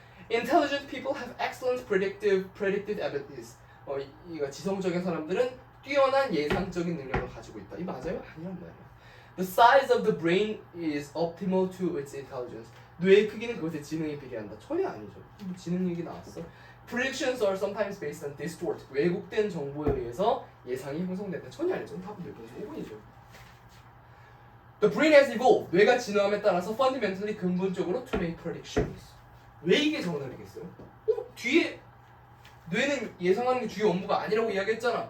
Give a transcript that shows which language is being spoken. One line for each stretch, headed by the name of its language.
English: Intelligent people have excellent predictive abilities.
Korean: 이거 지성적인 사람들은 뛰어난 예상적인 능력을 가지고 있다. 이 맞아요? 아니란 말이야.
English: The size of the brain is optimal to its intelligence.
Korean: 뇌의 크기는 그것의 지능에 비례한다. 전혀 아니죠. 뭐 지능 얘기 나왔어.
English: Predictions are sometimes based on distort.
Korean: 왜곡된 정보에 의해서 예상이 형성된다. 전혀 아니죠. 답은 몇 번째? 5번이죠.
English: The brain has evolved.
Korean: 뇌가 진화함에 따라서 fundamentally 근본적으로
English: to make predictions.
Korean: 왜 이게 정답이겠어요? 뒤에 뇌는 예상하는 게 주요 업무가 아니라고 이야기했잖아.